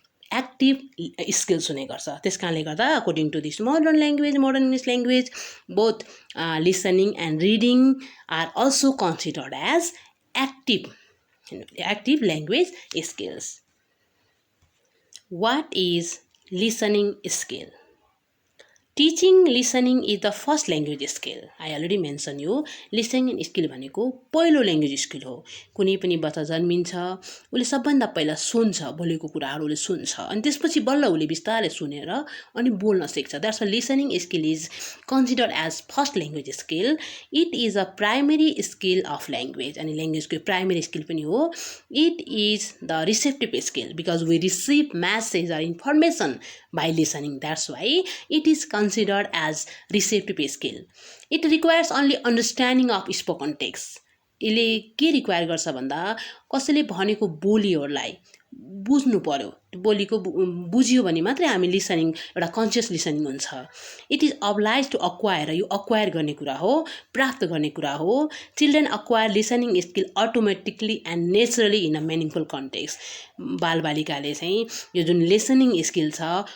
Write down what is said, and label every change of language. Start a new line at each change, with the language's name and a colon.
English: active skills
Nepali: हुने गर्छ त्यस कारणले गर्दा
English: According to this modern English language both listening and reading are also considered as active language skills What is listening skill? Teaching listening is the first language skill. I already mentioned you. Listening skill
Nepali: भनेको पहिलो language skill हो कुनै पनि बच्चा जन्मिन्छ उसले सबभन्दा पहिला सुन्छ बोलेको कुराहरू उसले सुन्छ अनि त्यसपछि बल्ल उसले बिस्तारै सुनेर अनि बोल्न सिक्छ
English: that's why listening skill is considered as first language skill it is a primary skill of language
Nepali: अनि ल्याङ्ग्वेजको प्राइमेरी स्किल पनि हो
English: It is the receptive skill because we receive message or information by listening. That's why it is considered as receptive skill. It requires only understanding of spoken text.
Nepali: यसले के require गर्छ भन्दा कसैले भनेको बोलीहरूलाई बुझ्नु पर्यो बोलीको बुझ्यो भने मात्रै हामी लिसनिङ एउटा कन्सियस लिसनिङ हुन्छ
English: it is oblige to acquire
Nepali: यो अक्वायर गर्ने कुरा हो प्राप्त गर्ने कुरा हो
English: children acquire listening skill automatically and naturally in a meaningful context
Nepali: बालबालिकाले चाहिँ यो जुन लिसनिङ स्किल छ